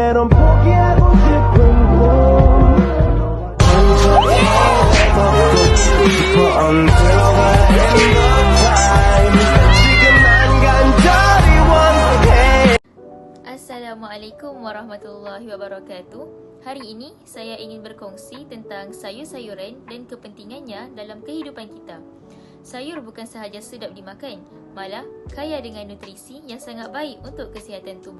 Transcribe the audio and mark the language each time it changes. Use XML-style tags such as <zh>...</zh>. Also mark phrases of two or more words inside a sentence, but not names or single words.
<ko>때론 포기하고 싶은 꿈</ko> <en>Until the end of time</en> <ko>지금 난 간절히 원해.</ko> <ar>السلام عليكم ورحمة الله وبركاته.</ar> <ms>Hari ini saya ingin berkongsi tentang sayur-sayuran dan kepentingannya dalam kehidupan kita. Sayur bukan sahaja sedap dimakan, malah kaya dengan nutrisi yang sangat baik untuk kesihatan tubuh.</ms>